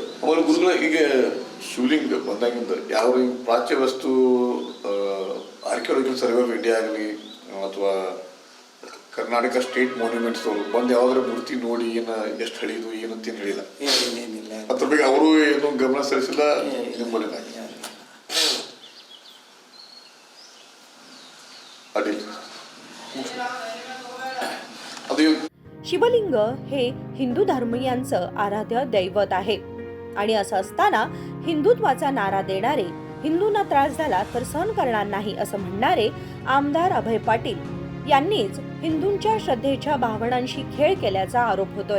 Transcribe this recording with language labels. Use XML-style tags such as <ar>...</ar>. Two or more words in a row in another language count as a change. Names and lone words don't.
<kn>ಆಮೇಲೆ ಗುರುಗಳ ಈಗ ಶಿವಲಿಂಗ ಬಂದಾಗಿಂದ ಯಾವ ಪ್ರಾಚ್ಯ ವಸ್ತು ಆರ್ಕಿಯಾಲಜಿಕಲ್ ಸರ್ವೆ ಆಫ್ ಇಂಡಿಯಾ ಆಗಲಿ ಅಥವಾ ಕರ್ನಾಟಕ ಸ್ಟೇಟ್ ಮಾನ್ಯುಮೆಂಟ್ಸ್ ಅವರು ಬಂದು ಯಾವಾಗಾರ ಮೂರ್ತಿ ನೋಡಿ ಏನು ಎಷ್ಟು ಹಳಿದು ಏನಂತೇನು ಹೇಳಿಲ್ಲ, ಏನಿಲ್ಲ. ಅದ್ರ ಬಗ್ಗೆ ಅವರು ಏನು ಗಮನ ಸರಿಸಿಲ್ಲ. ನಿಮ್ಮಲ್ಲಿ</kn> <mr>शिवलिंग हे हिंदू धर्मीयांचं आराध्य दैवत आहे आणि असं असताना हिंदुत्वाचा नारा देणारे, हिंदूंना त्रास झाला तर सहन करणार नाही असं म्हणणारे आमदार अभय पाटील यांनीच हिंदूंच्या श्रद्धेच्या भावनांशी खेळ केल्याचा आरोप होतोय.</mr>